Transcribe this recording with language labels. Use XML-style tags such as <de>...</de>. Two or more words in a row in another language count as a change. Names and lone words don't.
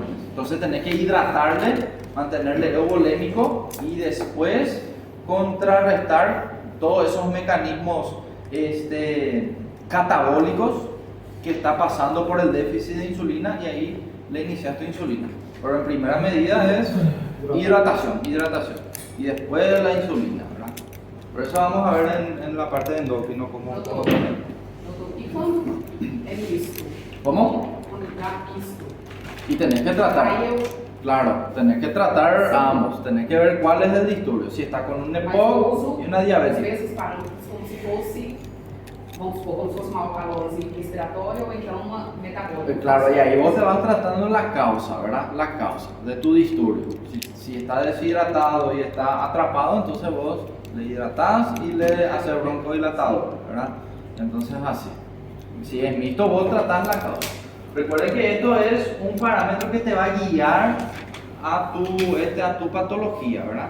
<es>Entonces tenés que hidratarle, mantenerle euvolémico y después contrarrestar todos esos mecanismos catabólicos que está pasando por el déficit de insulina, y ahí le iniciaste insulina. Pero en primera medida es hidratación y después la insulina, ¿verdad? Por eso vamos a ver en la parte de endocrino cómo poner.</es> <pt>E quando é misto?</pt> <es>¿Cómo?</es> <pt>Quando dá misto.</pt> <es>Y tenés que tratar.</es> <pt>Aí eu.</pt> <es>Claro, tenés que tratar ambos, tenés que ver cuál es el disturbio, si está con un</es> <pt>Mas eu</pt> <es>EPOC</es> <pt>uso,</pt> <es>y una</es> <pt>às</pt> <es>diabetes.</es> <pt>vezes, parâmetros como se fosse, vamos supor, como se fosse uma alcalose respiratória ou então uma metabólica.</pt> <es>Claro, y ahí vos te vas tratando la causa, ¿verdad? La causa de tu disturbio. Si está deshidratado y está atrapado, entonces vos le hidratás y le haces broncodilatador, ¿verdad? Entonces así. Si es mixto, vos tratás la causa. Recuerden que esto es un parámetro que te va a guiar a tu patología, ¿verdad?</es>